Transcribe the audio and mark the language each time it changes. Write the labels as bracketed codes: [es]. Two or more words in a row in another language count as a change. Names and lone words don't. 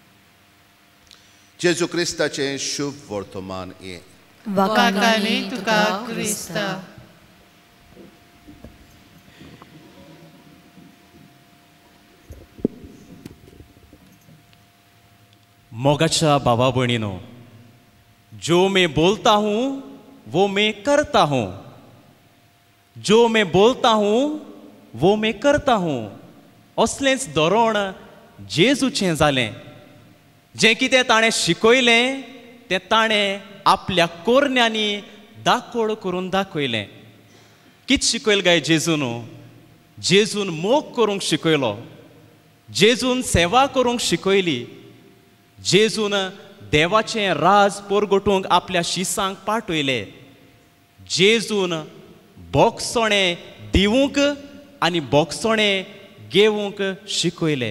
[kok] जेजू क्रिस्ताचें शुभ वर्तमान हें. वकाली तुका क्रिस्ता. मोगाच्या भावा भयणीनो, [hi] जो मैं बोलता हूँ वो मैं करता हूँ, जो मैं बोलता हूँ वो मैं करता हूँ. [kok] असलेंच धोरण जेजूचें जालें. जें कितें ताणें शिकयलें तें ताणें आपल्या कोरण्यांनी दाखोड करून दाखयलें. कितें शिकयलें काय जेजून? जेजून मोग करूंक शिकयलो, जेजून सेवा करूंक शिकयली, जेजून देवाचें राज परगटूंक आपल्या शिसांक पाठयलें, जेजून बोगसोणें दिवूंक आनी बोगसोणें घेवूंक शिकयलें.